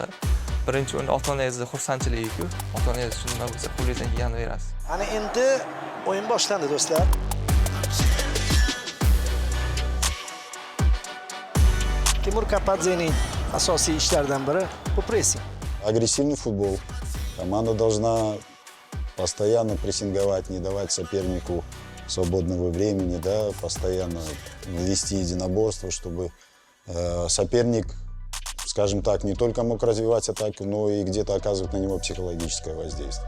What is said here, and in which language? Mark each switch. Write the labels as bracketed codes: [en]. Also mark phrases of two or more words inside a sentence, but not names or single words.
[uz] Birinchi o'rinda ota-onangizni xursandchiligi-ku, ota-onangiz shunday nima bo'lsa qo'lingizdan kelganini berasiz. Ana endi o'yin boshlandi do'stlar. Timur Kapadzening asosiy ishlaridan biri bu pressing. [ru] Агрессивный футбол. Команда должна постоянно прессинговать, не давать сопернику свободного времени, да, постоянно вести единоборство, чтобы соперник, скажем так, не только мог развивать атаку, но и где-то оказывать на него психологическое воздействие.